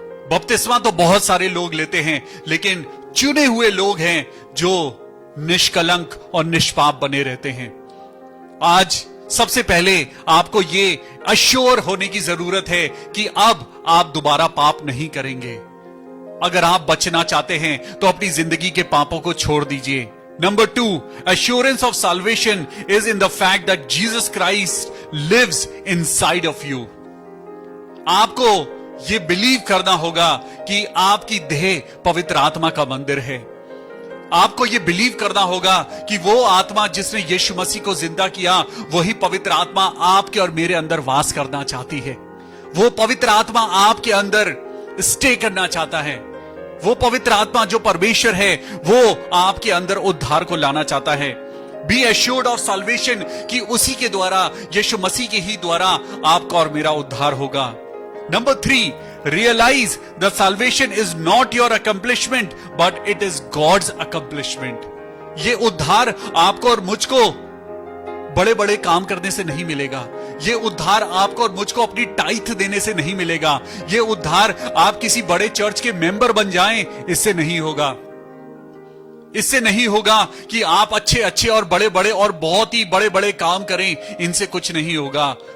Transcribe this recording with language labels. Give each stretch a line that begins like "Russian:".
Hindi: बपतिस्मा तो बहुत सारे लोग लेते हैं, लेकिन चुने हुए लोग हैं जो निष्कलंक और निष्पाप बने रहते हैं। आज सबसे पहले आपको ये अश्योर होने की जरूरत है कि अब आप दोबारा पाप नहीं करेंगे। अगर आप बचना चाहते हैं तो अपनी जिंदगी के पापों को छोड़ दीजिए।
English: Number 2, assurance of salvation is in the fact that Jesus Christ lives inside of you.
Hindi: आपको ये बिलीव करना होगा कि आपकी देह पवित्र आत्मा का मंदिर है। आपको यह बिलीव करना होगा कि वो आत्मा जिसने यीशु मसीह को जिंदा किया, वही पवित्र आत्मा आपके और मेरे अंदर वास करना चाहती है। वो पवित्र आत्मा आपके अंदर स्टे करना चाहता है। वो पवित्र आत्मा जो परमेश्वर है, वो आपके अंदर उद्धार को लाना चाहता है।
English: be assured of salvation
Hindi: कि उसी के द्वारा, यीशु मसीह के ही द्वारा आपका और मेरा उद्धार होगा।
English: Number 3, realize the salvation is not your accomplishment, but it is God's accomplishment.
Hindi: ये उद्धार आपको और मुझको बड़े बड़े काम करने से नहीं मिलेगा। ये उद्धार आपको और मुझको अपनी टाइथ देने से नहीं मिलेगा। ये उद्धार आप किसी बड़े चर्च के मेंबर बन जाएं, इससे नहीं होगा। इससे नहीं होगा कि आप अच्छे अच्छे और बड़े बड़े और बहुत ही बड़े बड़े काम करें, इनसे कुछ नहीं होगा।